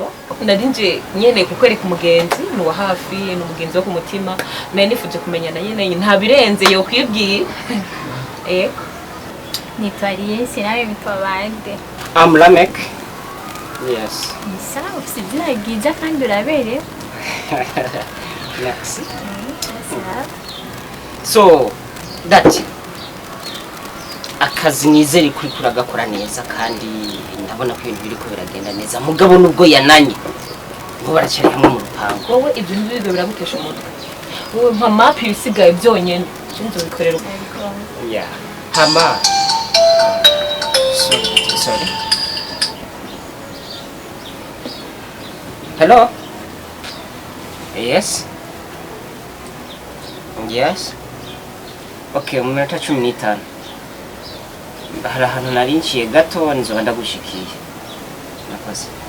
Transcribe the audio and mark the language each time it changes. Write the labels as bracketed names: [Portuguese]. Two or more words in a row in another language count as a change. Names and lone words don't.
[Rundi] Narinje nyene kukwereka umugenzi ni wa hafi n'umugenzi wo ku mutima. Nari nifuje kumenyana nyene nta birenze yo kwibwira. Nitwariye sinawe mitwa bande. [English] Lamek. Yes. [Rundi] Isa ufite izina ryiza kandi uraberewe. [French] Merci. [English] So that [Rundi] akazi nizere kuri kuragakora neza kandi ndabona ko ibintu biriko biragenda neza mugabo nubwo yananye ngo baracari hamwe mu rupango Wowe ibyo nibyo biragutesha umutwe. Wowe mpa map ibisigaye byonyene nzo bikorera uko. yeah hama [English] sorry hello yes okay [Rundi] umunota 15 hari ahantu narinciye gato nzoba ndagushikiye nakoze